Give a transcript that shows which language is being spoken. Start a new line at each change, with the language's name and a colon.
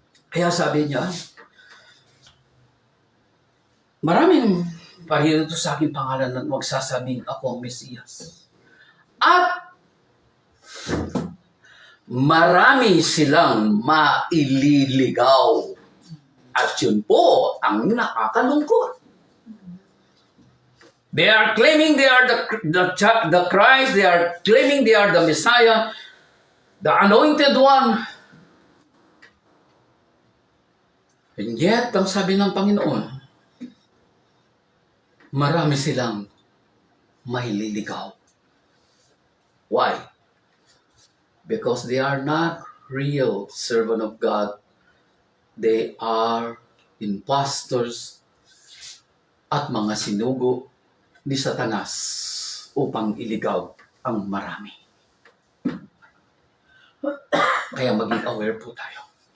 Filipino: Kaya sabi niya, maraming pahirito sa aking pangalan at magsasabing ako ang Mesiyas. At marami silang maililigaw. At yun po ang nakakalungkot.
English: They are claiming they are the Christ, they are claiming they are the Messiah, the Anointed One. And yet,
Filipino: ang sabi ng Panginoon, marami silang maililigaw.
English: Why? Because they are not real servant of God. They are impostors
Filipino: at mga sinugo ni Satanas upang iligaw ang marami. Kaya maging aware po tayo.